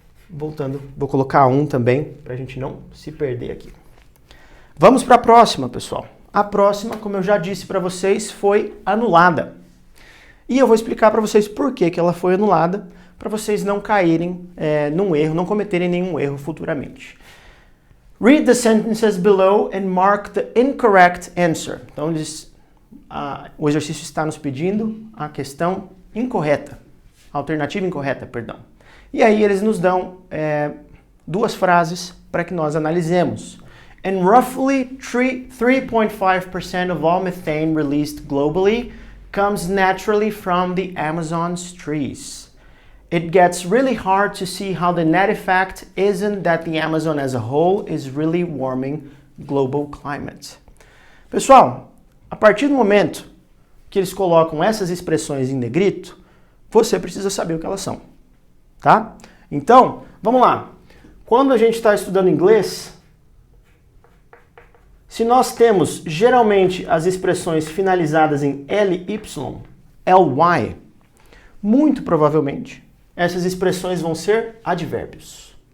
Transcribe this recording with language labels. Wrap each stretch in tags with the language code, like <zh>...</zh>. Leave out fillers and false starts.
<pt>Voltando, vou colocar 1 também, para a gente não se perder aqui. Vamos para a próxima, pessoal. a próxima, como eu já disse para vocês, foi anulada. E eu vou explicar para vocês por que ela foi anulada, para vocês não caírem num erro, não cometerem nenhum erro futuramente.</pt> <en>Read the sentences below and mark the incorrect answer.</en> <pt>Então, o exercício está nos pedindo a questão incorreta, a alternativa incorreta, perdão. E aí eles nos dão duas frases para que nós analisemos.</pt> <en>And roughly 3.5% of all methane released globally comes naturally from the Amazon's trees. It gets really hard to see how the net effect isn't that the Amazon as a whole is really warming global climate.</en> <pt>Pessoal, a partir do momento que eles colocam essas expressões em negrito, você precisa saber o que elas são, tá? Então, vamos lá. Quando a gente está estudando inglês, se nós temos geralmente as expressões finalizadas em ly, ly, muito provavelmente essas expressões vão ser advérbios.</pt>